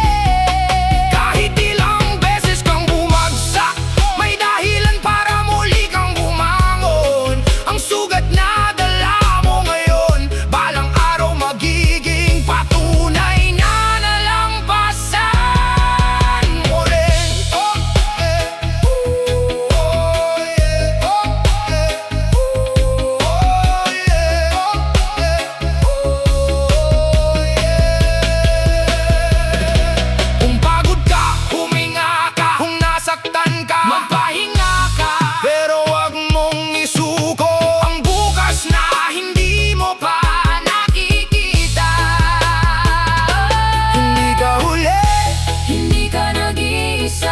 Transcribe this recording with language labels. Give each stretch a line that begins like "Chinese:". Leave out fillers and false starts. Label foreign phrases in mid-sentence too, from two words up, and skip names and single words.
Filipino: Kahit ilang beses kang bumagsak, may dahilan para muli kang bumangon. Ang sugat na dala mo ngayon, balang araw magiging patunay na nalampasan mo rin.
English: Oh, yeah. Oh, yeah. Oh, yeah. Oh, yeah. Oh, yeah.
Filipino: Kung pagod ka, huminga ka. Kung nasaktan ka, magpahinga ka. Pero wag mong isuko ang bukas na hindi mo pa nakikita. Hindi ka huli, Hindi ka nag-iisa,